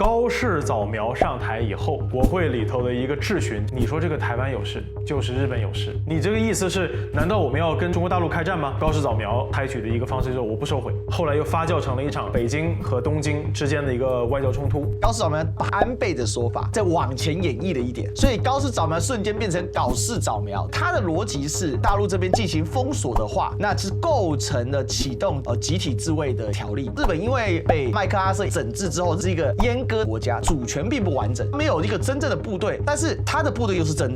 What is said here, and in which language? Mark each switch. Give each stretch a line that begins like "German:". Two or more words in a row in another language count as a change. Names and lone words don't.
Chinese: 高市早苗上台以後，国会里头的一个质詢，你说这个台灣有事，就是日本有事，你這個意思是，難道我們要跟中國大陸開戰嗎？高市早苗採取的一個方式就是我不收回，後來又發酵成了一場北京和東京之間的一個外交衝突。高市早苗把安倍的說法再往前演繹了一點，所以高市早苗瞬間變成搞事早苗。他的邏輯是，大陸這邊進行封鎖的話，那是構成了啟動集體自衛的條例。日本因為被麥克阿瑟整治之後是一個閹割國家，主權並不完整，沒有一個真正的部隊，但是他的部隊又是真的。